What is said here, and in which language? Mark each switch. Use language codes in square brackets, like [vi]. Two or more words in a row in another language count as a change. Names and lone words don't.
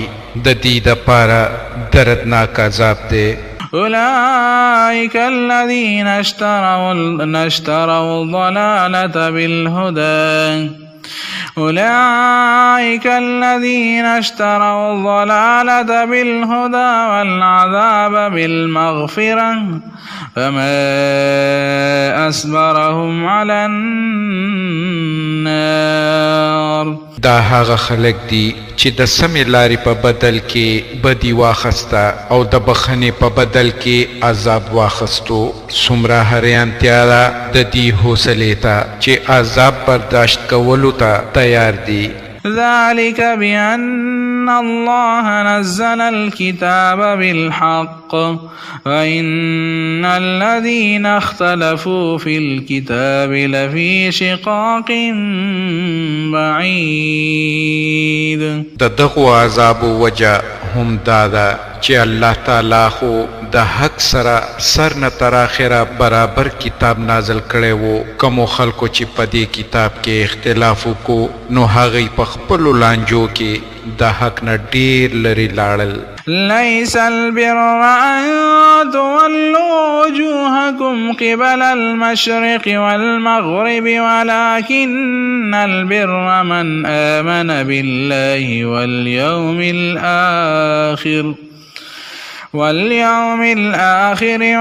[ps] د دې دپاره دردناک عذاب دی. [ar] أولئك الذين اشتروا الضلالة بالهدى أولئك الذين اشتروا الضلالة بالهدى والعذاب بالمغفرة فما أصبرهم على النار. [ps] دا هغه خلق دي چې د سمې لارې په بدل کې بدی واخسته او د بخښنې په بدل کې عذاب واخستو. څومره حیرانتیا ده د دې حوصلې ته چې عذاب برداشت کولو ته تیار دي. [ar] ذلك بأن الله نزل الكتاب بالحق وإن الذين اختلفوا في الكتاب لفي شقاق بعيد. [ps] دغو عذاب وجه هم دادا چې الله تعالی خو د حق سره سر نه تر اخره برابر کتاب نازل کړی وو. کومو خلکو چې په دې کتاب کې اختلاف وکړو نو هغوی په خپلو لانجو کې د حق نه ډېر لرې لاړل. [ar] ليس البر أن تولوا وجوهكم قبل المشرق والمغرب ولكن البر من آمن بالله واليوم الآخر